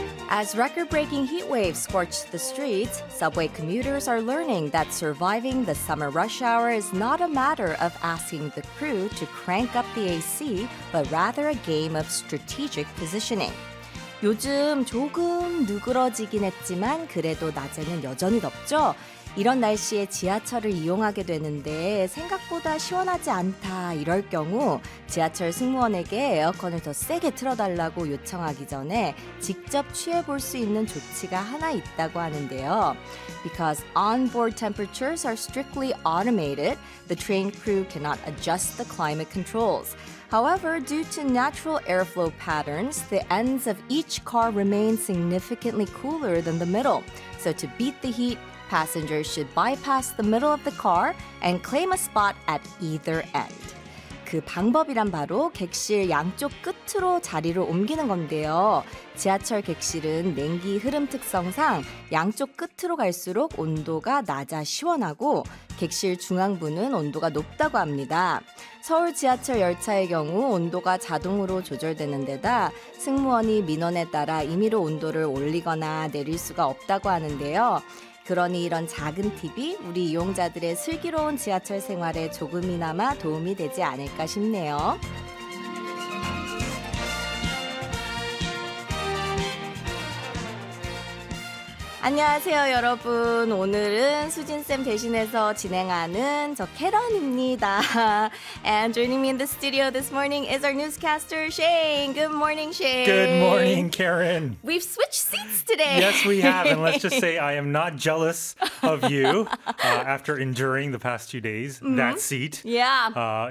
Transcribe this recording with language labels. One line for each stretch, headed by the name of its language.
English: As record-breaking heat waves scorch the streets, subway commuters are learning that surviving the summer rush hour is not a matter of asking the crew to crank up the AC, but rather a game of strategic positioning.
Korean: 요즘 조금 누그러지긴 했지만 그래도 낮에는 여전히 덥죠? 이런 날씨에 지하철을 이용하게 되는데 생각보다 시원하지 않다 이럴 경우 지하철 승무원에게 에어컨을 더 세게 틀어달라고 요청하기 전에 직접 취해볼 수 있는 조치가 하나 있다고 하는데요.
English: Because onboard temperatures are strictly automated, the train crew cannot adjust the climate controls. However, due to natural airflow patterns, the ends of each car remain significantly cooler than the middle. So to beat the heat, passengers should bypass the middle of the car and claim a spot at either end.
Korean: 그 방법이란 바로 객실 양쪽 끝으로 자리를 옮기는 건데요. 지하철 객실은 냉기 흐름 특성상 양쪽 끝으로 갈수록 온도가 낮아 시원하고 객실 중앙부는 온도가 높다고 합니다. 서울 지하철 열차의 경우 온도가 자동으로 조절되는 데다 승무원이 민원에 따라 임의로 온도를 올리거나 내릴 수가 없다고 하는데요. 그러니 이런 작은 팁이 우리 이용자들의 슬기로운 지하철 생활에 조금이나마 도움이 되지 않을까 싶네요. (웃음) 안녕하세요, 여러분. 오늘은 수진쌤 대신해서 진행하는 저 캐런입니다.
English: And joining me in the studio this morning is our newscaster, Shane. Good morning, Shane. Good morning, Karen. We've switched seats today. Yes, we have. And let's just say I am not jealous of you after enduring the past 2 days, mm-hmm. that seat. Yeah.